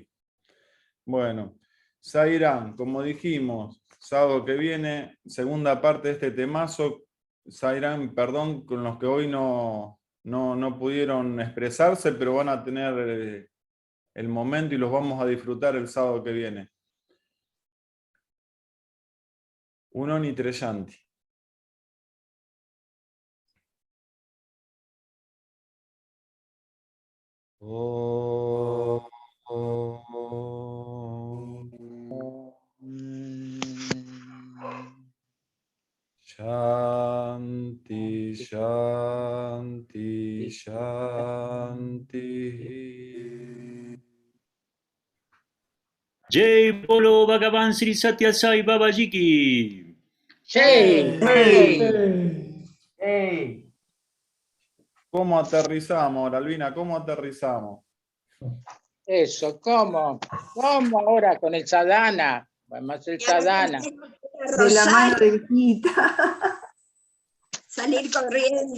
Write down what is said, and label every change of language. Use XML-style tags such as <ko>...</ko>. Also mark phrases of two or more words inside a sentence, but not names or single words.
<es>Bueno, Sairam, como dijimos, sábado que viene, segunda parte de este temazo. Sairam, perdón, con los que hoy no pudieron expresarse, pero van a tener el momento y los vamos a disfrutar el sábado que viene. Uno ni Treyanti. Oh, oh, oh.</es> <sa>Shanti, Shanti, Shanti.</sa> <hi>Jai Bolo Bhagavan Sri Satya Sai Babaji ki. Jai, Jai.</hi> <es>¿Cómo aterrizamos ahora, Albina? ¿Cómo aterrizamos? Eso, ¿cómo? ¿Cómo ahora con el sadhana? Vamos a hacer sadhana. De la mano de Gita. Salir corriendo.</es>